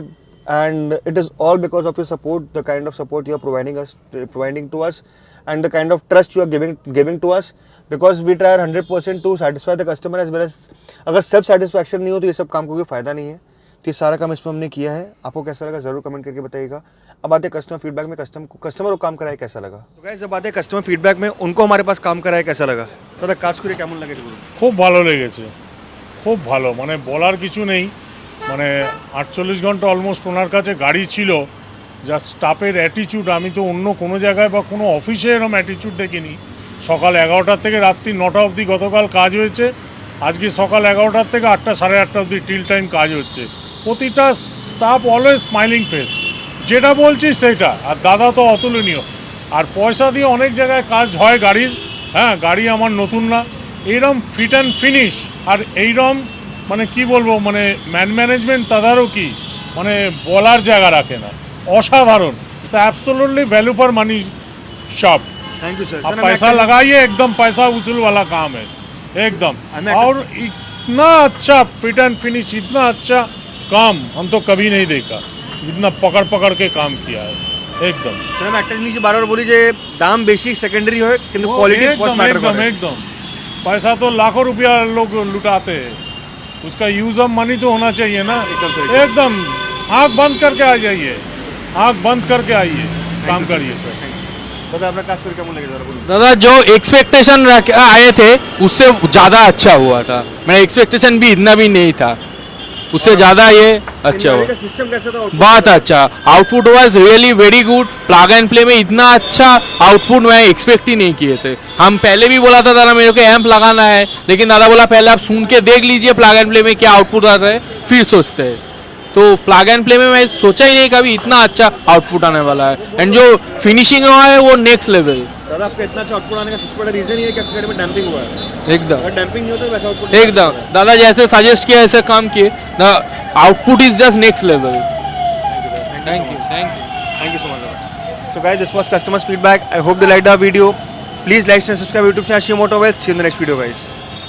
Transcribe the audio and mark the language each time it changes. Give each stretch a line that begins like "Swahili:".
English: and it is all because of your support, the kind of support you are providing to us and the kind of trust you are giving to us, because we try 100% to satisfy the customer as well as
Hindi: अगर self satisfaction नहीं हो तो ये सब काम को कोई फायदा नहीं है। तो ये सारा काम इसमें हमने किया है। आपको कैसा लगा ज़रूर कमेंट करके बताइएगा। अब आते कस्टमर फीडबैक में, कस्टमर को काम कराए कैसा लगा। तो गाइस जब आते कस्टमर फीडबैक में, उनको हमारे पास काम कराए कैसा लगा, तो
Bangla: কাজ করে কেমন লাগে বলুন। খুব ভালো লেগেছে, খুব ভালো, মানে বলার কিছু নেই। মানে 48 ঘন্টা অলমোস্ট ওনার কাছে গাড়ি ছিল। যা স্টাফের অ্যাটিটিউড, আমি তো অন্য কোনো জায়গায় বা কোনো অফিসে এরকম অ্যাটিটিউড দেখিনি। সকাল 11টা থেকে রাত্রি 9টা অবধি গতকাল কাজ হয়েছে, আজকে সকাল 11টার থেকে 8টা 8:30 অবধি টিল টাইম কাজ হচ্ছে। প্রতিটা স্টাফ অলওয়েজ স্মাইলিং ফেস, যেটা বলছি সেটা। আর দাদা তো অতুলনীয়। আর পয়সা দিয়ে অনেক জায়গায় কাজ হয় গাড়ির, হ্যাঁ গাড়ি আমার নতুন না, এইরকম ফিট অ্যান্ড ফিনিশ আর এইরকম মানে কি বলবো মানে ম্যানেজমেন্ট তদারকি মানে বলার জায়গা রাখে না, অসাধারণ।
English: It's absolutely value for money shop. Thank you sir.
Hindi: आप पैसा लगाइए, एकदम पैसा वसूल वाला काम है एकदम। और इतना अच्छा फिट एंड फिनिश, इतना अच्छा काम हम तो कभी नहीं देखा, इतना पकड़ पकड़ के काम किया है एकदम। सर मैं
Bangla: একটা জিনিস বারবার বলি যে দাম বেশি সেকেন্ডারি হয় কিন্তু কোয়ালিটি ফার্স্ট
Hindi: एकदम
English: matter
Hindi: एकदम
Bangla: করে।
Hindi: एकदम। पैसा तो लाखों रुपया लोग लुटाते हैं, उसका यूज ऑफ मनी तो होना चाहिए ना। एकदम सही। एकदम आंख बंद करके आ जाइए, आंख बंद करके आइए, काम करिए सर। दादा
Bangla: আপনার কাজ করে কেমন লাগে জরা বলুন।
Hindi: दादा जो एक्सपेक्टेशन आए थे उससे ज़्यादा अच्छा हुआ था। मेरा एक्सपेक्टेशन भी इतना भी नहीं था, उससे ज़्यादा ये अच्छा हुआ। सिस्टम कैसा था? बहुत अच्छा
English: Output was really very good.
Hindi: Plug and play में इतना अच्छा आउटपुट मैं एक्सपेक्ट ही नहीं किए थे। हम पहले भी बोला था दादा मेरे को एम्प लगाना है, लेकिन दादा बोला पहले आप सुन के देख लीजिए प्लग एंड प्ले में क्या आउटपुट आता है फिर सोचते हैं। तो प्लग एंड प्ले में मैं सोचा ही नहीं कभी इतना अच्छा आउटपुट आने वाला है, एंड जो फिनिशिंग हुआ है वो नेक्स्ट लेवल। दादा आपका इतना अच्छा आउटपुट आने का सबसे बड़ा रीजन ये है कि आपके गाड़ी में डैम्पिंग हुआ है। एकदम अगर डैम्पिंग नहीं होता तो वैसा आउटपुट एकदम दादा जैसे सजेस्ट किया ऐसे काम किए,
English: The output is just next level. Thank you Thank you so much. So guys, this was customers feedback. I hope you liked our video. Please like and subscribe YouTube channel Shimoto Wealth. See you in the next video guys.